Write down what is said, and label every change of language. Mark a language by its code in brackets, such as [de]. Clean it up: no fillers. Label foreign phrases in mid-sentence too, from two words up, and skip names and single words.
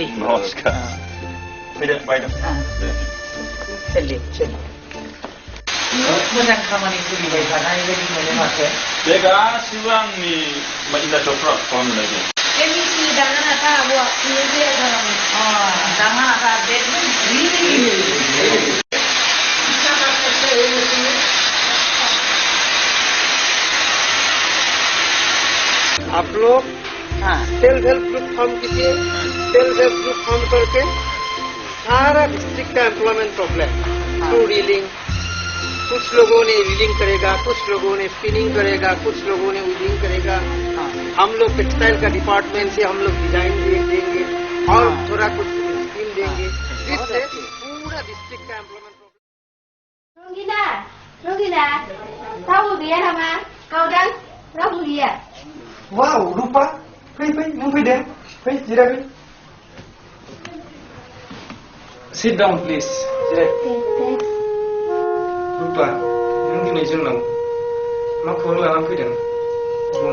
[brx] नमस्कार फैदो बायद' मोजां खामानि सोलिबाय थानाय बायदि मोनो माथो बे गासिबो आंनि इन्डास्ट्रियाव खालामनाय दं बे मिसिनि दाना नाथा आब'आ बियो जे दाना नाथा बेदमोन [hi] आप लोग [en] self help group [hi] फॉर्म कीजिए [en] self help group [hi] फॉर्म करके सारा डिस्ट्रिक्ट का [en] employment problem through reeling [hi] कुछ लोगों ने रीलिंग करेगा कुछ लोगों ने स्पिनिंग करेगा कुछ लोगों ने वीविंग करेगा हम लोग टेक्सटाइल का डिपार्टमेंट से हम लोग डिजाइन देंगे और थोड़ा कुछ स्कीम देंगे जिससे पूरा डिस्ट्रिक्ट का एम्प्लॉयमेंट [brx] रंगिना रंगिना रावबो गैया नामा गावदां रावबो गैया वाव रूपा फै नों फैदो फै जिरायफै [en] sit down please [brx] जिराय रूपा नों दिनै जोंनाव मा खौरां लानानै फैदों बुं